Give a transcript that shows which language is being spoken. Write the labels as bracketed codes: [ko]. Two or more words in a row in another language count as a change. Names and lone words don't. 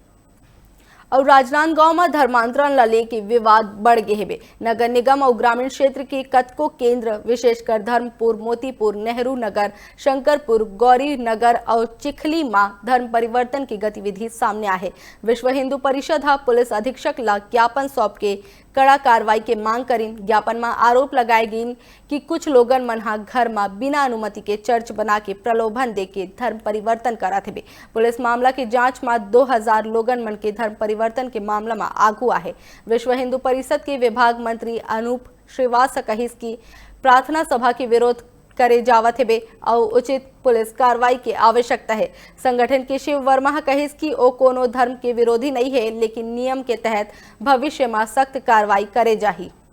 [hne] और राजनांदगांव में धर्मांतरण ला लेके विवाद बढ़ गए हेबे। नगर निगम और ग्रामीण क्षेत्र के कतको केंद्र विशेषकर धर्मपुर, मोतीपुर, नेहरू नगर, शंकरपुर, गौरी नगर और चिखली में धर्म परिवर्तन की गतिविधि सामने आए। विश्व हिंदू परिषद हा पुलिस अधीक्षक ला ज्ञापन सौंप के कड़ा कार्रवाई के मांग करीन। ज्ञापन में आरोप लगाए गए कि कुछ लोगन मन हा घर में बिना अनुमति के चर्च बना के प्रलोभन दे के धर्म परिवर्तन करा थे। पुलिस मामला की जांच में 2000 लोगन मन के धर्म परिवर्तन के मामला में आगू आहे। विश्व हिंदू परिषद के विभाग मंत्री अनूप श्रीवास्तव कहिस की प्रार्थना सभा के विरोध करे जावत है और उचित पुलिस कार्रवाई की आवश्यकता है। संगठन के शिव वर्मा कहिस कि ओ कोनो धर्म के विरोधी नहीं है, लेकिन नियम के तहत भविष्य में सख्त कार्रवाई करे जाही।